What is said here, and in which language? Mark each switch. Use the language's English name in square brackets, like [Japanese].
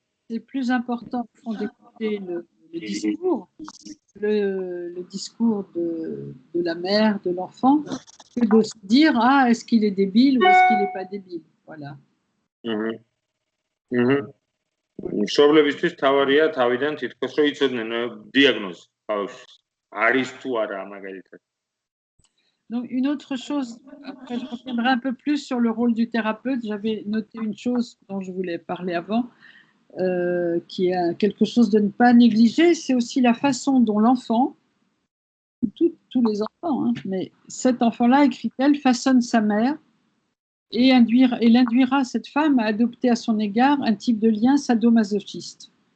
[French] C'est plus important d'écouter le discours, le discours de la mère, de l'enfant, que de se dire ah, est-ce qu'il est débile ou est-ce qu'il n'est pas débile. Voilà. [Georgian] მშობლებისთვის თავარია თავიდან თითქოს რომ იცოდნენ დიაგნოზი ბავშვის არის თუ არა მაგალითად. [French] Donc, une autre chose, après je reviendrai un peu plus sur le rôle du thérapeute. J'avais noté une chose dont je voulais parler avant, qui est quelque chose de ne pas négliger, c'est aussi la façon dont l'enfant, tous les enfants, hein, mais cet enfant-là, écrit-elle, façonne sa mère et l'induira cette femme à adopter à son égard un type de lien sadomasochiste.